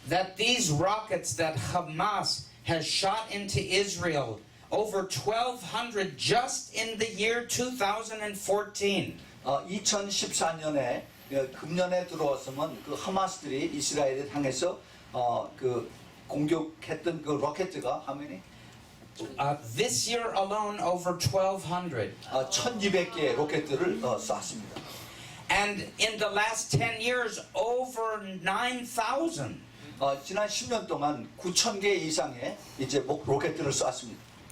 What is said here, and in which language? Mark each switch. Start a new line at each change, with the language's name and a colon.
English: That these rockets that Hamas has shot into Israel, over 1,200 just in the year 2014.
Korean: 2014년에 금년에 들어왔으면 그 하마스들이 이스라엘을 향해서 그 공격했던 그 로켓가
English: how many? This year alone, over 1,200.
Korean: 1,200개의 로켓들을 쐈습니다.
English: And in the last 10 years, over 9,000.
Korean: 지난 10년 동안 9,000개 이상의 이제 로켓들을 쐈습니다.